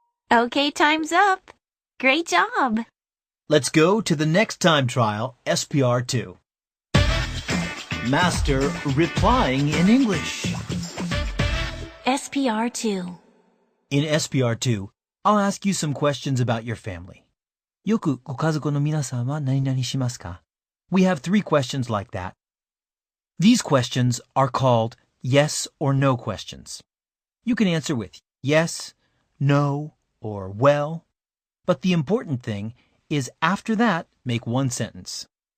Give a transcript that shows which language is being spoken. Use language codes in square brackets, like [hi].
[en] Okay, time's up. Great job. Let's go to the next time trial, SPR2. Master replying in English. SPR2. In SPR2, I'll ask you some questions about your family. [ja] よくご家族の皆さんは何々しますか? [en] We have 3 questions like that. These questions are called yes or no questions. You can answer with yes, no, or well. But the important thing is after that, make one sentence.